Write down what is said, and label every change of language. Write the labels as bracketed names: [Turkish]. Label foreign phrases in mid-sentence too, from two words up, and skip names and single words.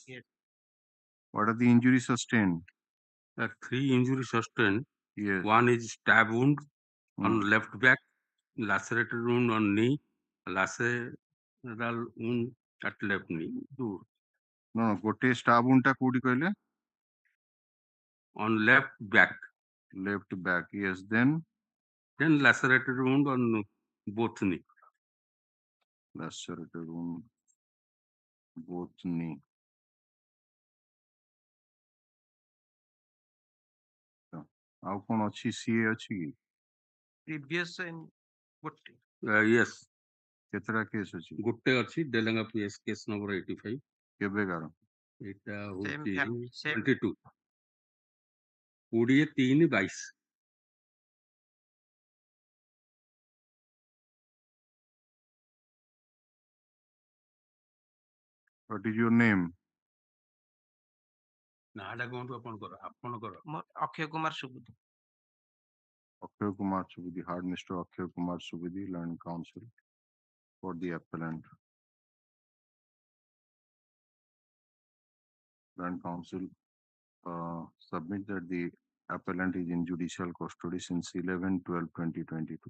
[English] What are the injuries sustained? There are 3 injuries sustained. Yes. One is stab wound on left back, lacerated wound on knee, laceral wound at left knee. [Odia] No, ଗୋଟେ [English] stab wound [Odia] ଟା କୋଉଠି କହିଲେ? [English] On left back. Left back, yes. Then lacerated wound on both knee. Lacerated wound both knee. [Odia] ଆଉ କଣ ଅଛି? CA ଅଛି କି? [English] previous in what? Yes. [Odia] କେତେଟା କେସ୍ ଅଛି? ଗୋଟେ ଅଛି ଡେଲେଙ୍ଗା PS [English] case number [Odia] 85. କେବେକାର? ଏଇଟା ହଉଛି 22 20/3/22. [English] What is your name? [Odia] ନାଁଟା କୁହନ୍ତୁ ଆପଣଙ୍କର? ଅକ୍ଷୟ କୁମାର ସୁବୁଦ୍ଧି. [English] Akshay Kumar Subudhi, Hard Mr. Akshay Kumar Subudhi, Learned Counsel for the appellant. Learned Counsel submit that the appellant is in judicial custody since 11/12/2022.